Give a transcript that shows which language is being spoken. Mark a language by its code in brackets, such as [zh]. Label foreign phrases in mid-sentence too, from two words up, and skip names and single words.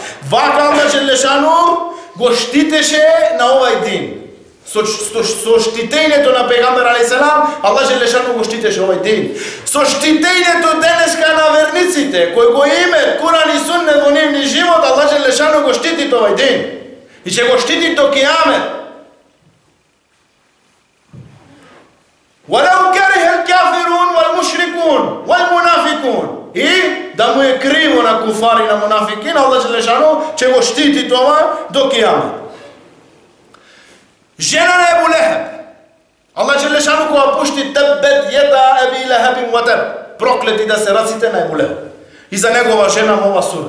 [mk] Вака [ar] الله جل شأنه [mk] го штитеше на овај дин. Со штитењето на пегамбер алейхиссалам, [ar] الله جل شأنه [mk] го штитеше овај дин. Со штитењето денеска на верниците, кои го имаат Куран и Суннет во нивни живот, [ar] الله جل شأنه [mk] го штити овај дин. И ќе го штити до кијамет. [ar] وَلَوْ كَرِهَ الْكَافِرُونَ وَالْمُشْرِكُونَ وَالْمُنَافِقُونَ. [mk] И да му е криво на куфари, на мунафикин, [ar] الله جل شأنه [mk] ќе го штити тоа до кијамет. Жена на Ебу Лехеб. [ar] الله جل شأنه [mk] кога пушти [ar] تبت يدا أبي لهب وتب. [mk] Проклети да се раците на Ебу Лехеб. И за негова жена во ова сура.